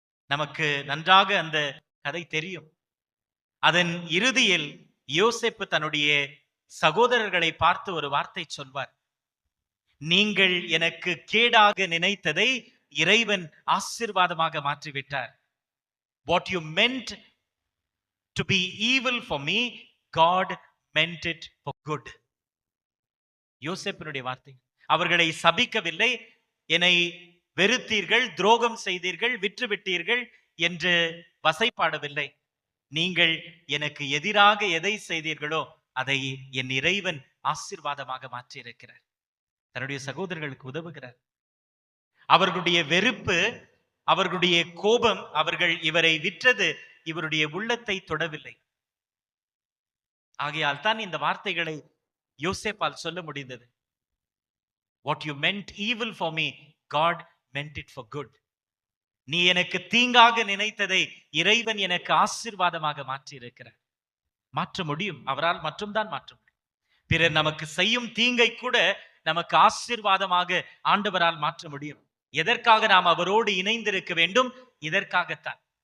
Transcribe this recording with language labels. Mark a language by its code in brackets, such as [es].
[ta] நமக்கு நன்றாக அந்த கதை தெரியும். அதன் இறுதியில் யோசேப்பு தன்னுடைய சகோதரர்களை பார்த்து ஒரு வார்த்தை சொல்வார், நீங்கள் எனக்கு கேடாக நினைத்ததை இறைவன் ஆசீர்வாதமாக மாற்றிவிட்டார். [en] What you meant to be evil for me, God meant it for good. [ta] யோசேப்பினுடைய வார்த்தை. அவர்களை சபிக்கவில்லை, என்னை வெறுத்தீர்கள், துரோகம் செய்தீர்கள், விற்றுவிட்டீர்கள் என்று வசைப்பாடவில்லை. நீங்கள் எனக்கு எதிராக எதை செய்தீர்களோ அதை என் இறைவன் ஆசீர்வாதமாக மாற்றி இருக்கிறார். தன்னுடைய சகோதரர்களுக்கு உதவுகிறார். அவர்களுடைய வெறுப்பு, அவர்களுடைய கோபம், அவர்கள் இவரை விற்றது இவருடைய உள்ளத்தை தொடவில்லை. ஆகையால் தான் இந்த வார்த்தைகளை யோசேப்பால் சொல்ல முடிந்தது. [en] What you meant evil for me, God meant it for good. [ta] நீ எனக்கு தீங்காக நினைத்ததை இறைவன் எனக்கு ஆசீர்வாதமாக மாற்றி இருக்கிறார். மாற்ற முடியும், அவரால் மட்டும்தான் மாற்ற முடியும். பிறர் நமக்கு செய்யும் தீங்கை கூட நமக்கு ஆசீர்வாதமாக ஆண்டவரால் மாற்ற முடியும். எதற்காக நாம் அவரோடு இணைந்திருக்க வேண்டும்? இதற்காகத்தான்.